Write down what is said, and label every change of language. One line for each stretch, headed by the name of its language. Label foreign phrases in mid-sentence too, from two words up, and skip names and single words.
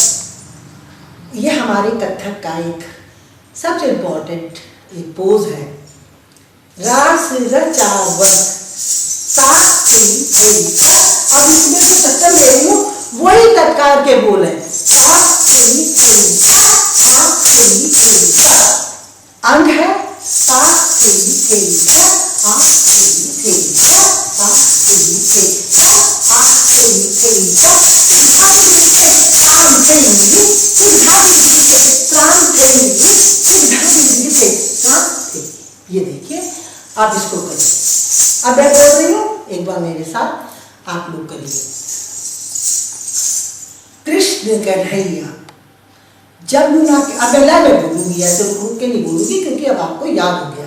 Hindi: ये हमारे कथक का एक सबसे इम्पोर्टेंट एक पोज है। रास रचावत, ताथे थे तक, अब इसमें जो सत्तर ले रही हूँ वही तत्कार के बोल है, ताथे थे तक आथे थे तक, अंग है ताथे थे तक आथे थे तक आथे थे तक आथे थे तक, तिघा दिग थे त्राम थे, तिघा दिग थे त्राम थे, तिघा दिग थे त्राम थे। ये देखिए, आप इसको करिए। अब मैं बोल रही हूँ, एक बार मेरे साथ आप लोग करिए। कृष्ण कन्हैया जमुना के, अब मैं बोलूंगी, ऐसे रुक के नहीं बोलूंगी क्योंकि अब आपको याद हो गया।